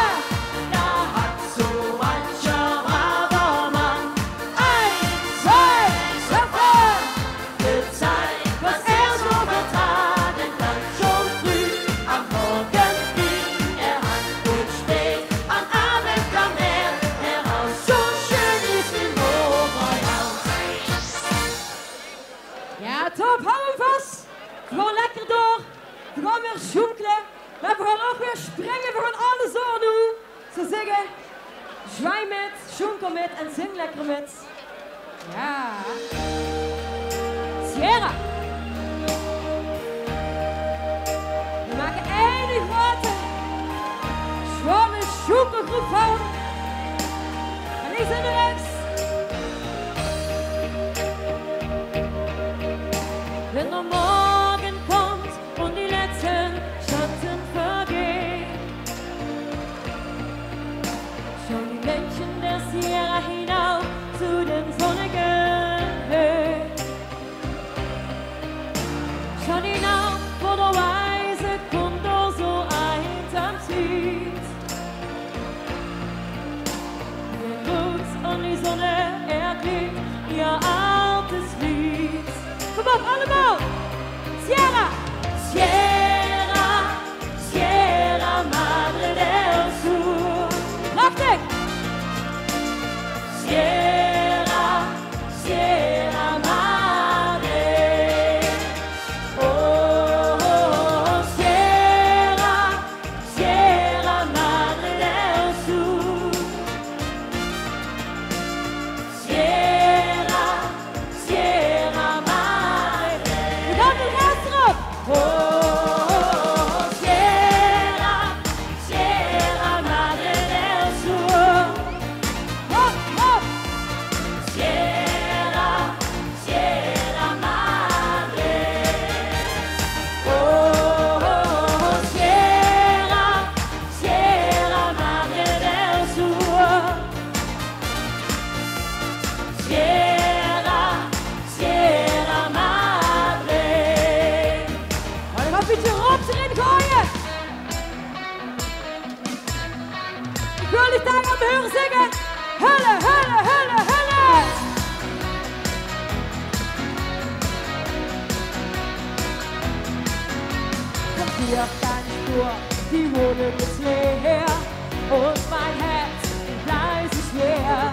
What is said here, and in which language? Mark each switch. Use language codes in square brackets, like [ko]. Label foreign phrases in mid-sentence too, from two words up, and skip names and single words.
[de] Da hat so mancher braver Mann 1, 2, Schöpfer! Gezeigt, was so vertragen kann. Schon früh am Morgen fing an und spät am Abend kam heraus. So schön ist im Hofbräuhaus. [nl] Ja, top, hou hem vast. Gewoon lekker door. We gaan weer sjoekelen. Maar we gaan ook weer springen. We gaan alles zo doen. Ze zeggen, zwaai met, sjoenkel met en zing lekker met. Ja. Sierra. We maken één grote, schone sjoekelgroep van. En die zijn er rechts. [de] Wenn der Morgen kommt und die letzten Schatten vergehen, schauen die Menschen der Sierra hinauf zu den sonnigen Höhen. Schauen hinauf, wo der weise Kondor so einsam zieht. Der Glut und die Sonne erklingt ihr altes Lied. [nl] Kom op, allemaal! Sierra! Sierra, Sierra Madre del Sur. Prachtig! Sierra, Sierra Madre. Oh, oh, oh, Sierra, Sierra Madre del Sur. Sierra, Sierra Madre. We gaan de rest erop. Oh, Sierra, Sierra Madre del Sur. Hop, hop. Sierra, Sierra Madre. Oh, Sierra, Sierra Madre del Sur. Sierra, Sierra Madre. Oh, je gaat een beetje rops erin gooien. Ik wil jullie daar aan me horen zingen. [de] Hulle, hulle, hulle, hulle. Kommt hier auf deine Spur, die Wohnung ist leer. Und mein Herz ist leise schwer.